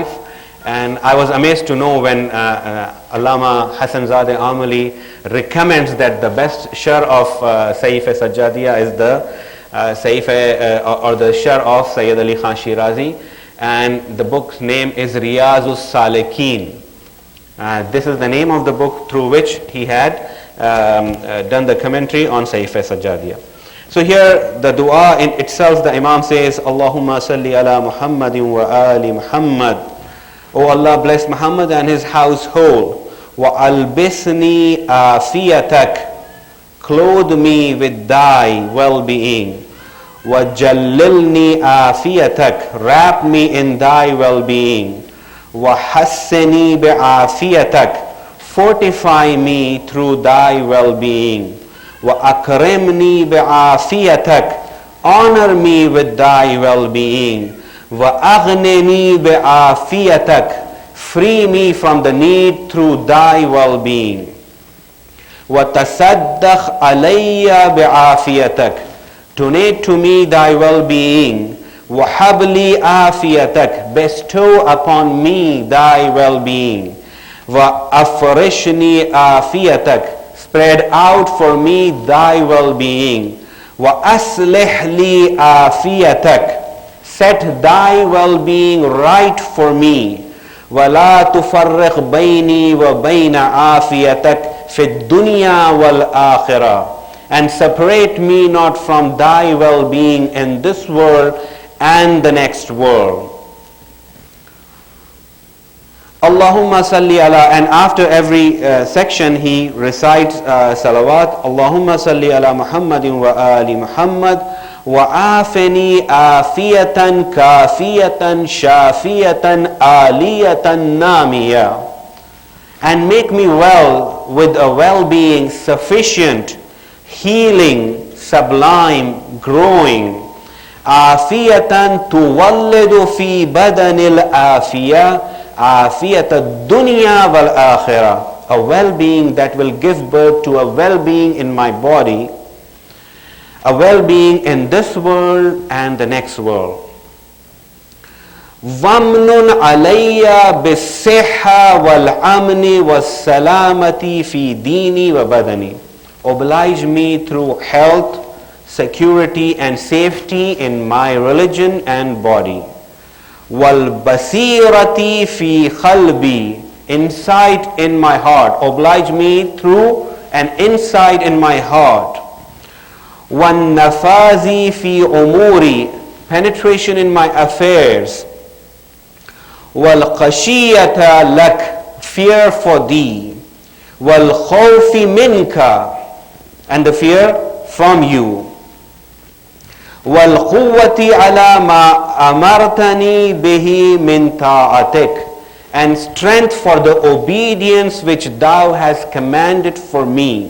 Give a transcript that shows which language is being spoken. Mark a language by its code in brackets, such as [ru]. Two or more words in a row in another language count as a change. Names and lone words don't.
[en] And I was amazed to know when Allama Hasanzadeh Amali recommends that the best shar of Saif-e-Sajjadiyah is the or the shar of Sayyid Ali Khan Shirazi. And the book's name is Riyazus Salikin. This is the name of the book through which he had done the commentary on Saif-e-Sajjadiyah. So here the dua in itself, the Imam says, [ar] اللهم صل على محمد وآل محمد. [en] O Allah, bless Muhammad and his household. [ar] وألبسني عافيتك. [en] Clothe me with thy well-being. [ar] وجللني عافيتك. [en] Wrap me in thy well-being. [ar] وحصني بعافيتك. [en] Fortify me through thy well-being. [ar] وأكرمني بعافيتك. [en] Honor me with thy well-being. [ar] وأغنني بعافيتك. [en] Free me from the need through thy well-being. [ar] وتصدق علي بعافيتك. [en] Donate to me thy well-being. [ar] وهب لي عافيتك. [en] Bestow upon me thy well-being. [ar] وافرشني عافيتك. [en] Spread out for me thy well-being. [ar] وأصلح لي عافيتك. [en] Set thy well-being right for me. [ar] ولا تفرق بيني وبين عافيتك في الدنيا والآخرة. [en] And separate me not from thy well-being in this world and the next world. [ar] اللهم صل على, [en] and after every section he recites salawat. [ar] اللهم صل على محمد وآل محمد وعافني عافية كافية شافية عالية نامية. [en] And make me well with a well-being sufficient, healing, sublime, growing. [ar] عافية تولد في بدن العافية. عافية الدنيا والآخرة. [en] A well-being that will give birth to a well-being in my body, a well-being in this world and the next world. [ar] وامنن علي بالصحة والأمن والسلامة في ديني وبدني. [en] Oblige me through health, security and safety in my religion and body. [ar] والبصيرة في قلبي, [en] insight in my heart. Oblige me through an insight in my heart. [ar] والنفاذ في أموري, [en] penetration in my affairs. [ar] والخشية لك, [en] fear for thee. [ar] والخوف منك, [en] and the fear from you. [ar] وَالْقُوَّةِ عَلَى مَا أَمَرْتَنِي بِهِ مِنْ طَاعَتِكَ, [en] and strength for the obedience which thou hast commanded for me.